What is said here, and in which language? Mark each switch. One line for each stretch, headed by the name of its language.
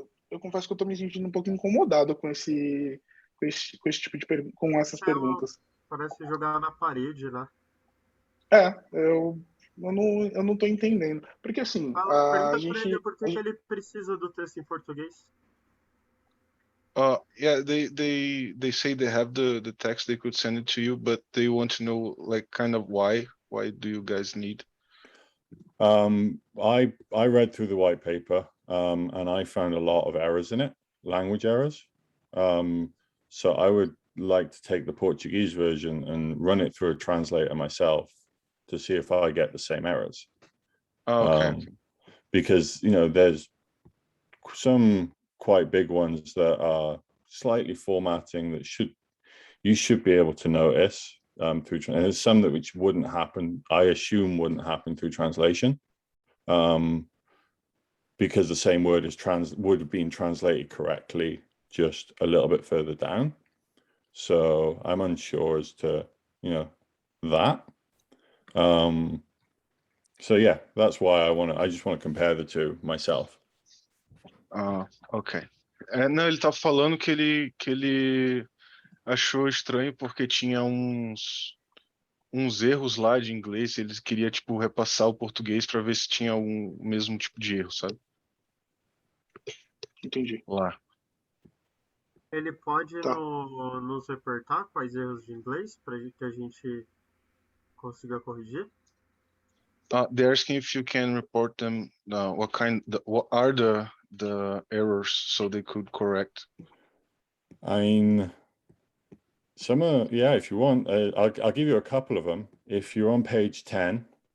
Portuguese: Eu confesso que eu tô me sentindo um pouco incomodado com esse tipo de com essas perguntas. Parece jogar na parede, né? Eu não tô entendendo. Porque assim, pergunta pra ele por que ele precisa do texto em português.
English: Yeah, they say they have the text, they could send it to you, but they want to know like kind of why do you guys need? I read through the white paper and I found a lot of errors in it, language errors. So I would like to take the Portuguese version and run it through a translator myself to see if I get the same errors. Okay. Because, you know, there's some quite big ones that are slightly formatting that you should be able to notice through. And there's some that which wouldn't happen. I assume wouldn't happen through translation, because the same word would have been translated correctly just a little bit further down. So I'm unsure as to that. So yeah, that's why I just want to compare the two myself. Ok.
Portuguese: Não, ele tá falando que ele achou estranho porque tinha uns erros lá de inglês, ele queria tipo repassar o português para ver se tinha o mesmo tipo de erro, sabe? Entendi. Lá. Ele pode Tá. nos reportar quais erros de inglês para que a gente consiga corrigir?
English: They're asking if you can report them. What are the errors so they could correct? I mean, some are, yeah, if you want, I'll give you a couple of them. If you're on page 10,